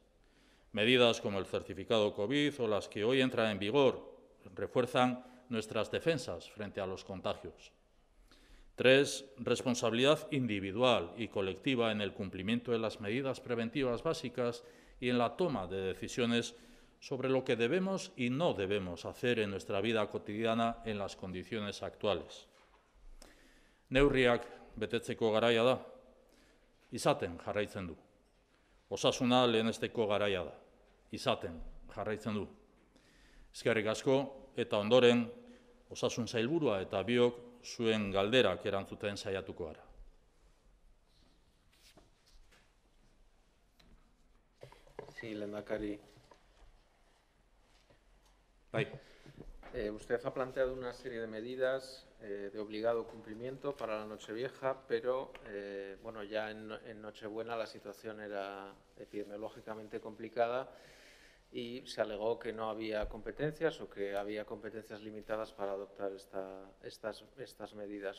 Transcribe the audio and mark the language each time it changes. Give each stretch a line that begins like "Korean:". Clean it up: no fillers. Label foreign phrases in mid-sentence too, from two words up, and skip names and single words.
Spanish: Medidas como el certificado COVID o las que hoy entran en vigor refuerzan nuestras defensas frente a los contagios. 3. Responsabilidad individual y colectiva en el cumplimiento de las medidas preventivas básicas y en la toma de decisiones sobre lo que debemos y no debemos hacer en nuestra vida cotidiana en las condiciones actuales.
Basque: Neurriak betetzeko garaia da, izaten jarraitzen du. Osasuna lehenesteko garaia da, izaten jarraitzen du. Eskerrik asko eta ondoren osasun sailburua eta biok zuen galderak erantzuten saiatuko gara.
Spanish: Sí, lehendakari.
Basque: Bai.
Spanish: Usted ha planteado una serie de medidas de obligado cumplimiento para la Nochevieja, pero bueno, ya en Nochebuena la situación era epidemiológicamente complicada y se alegó que no había competencias o que había competencias limitadas para adoptar estas medidas.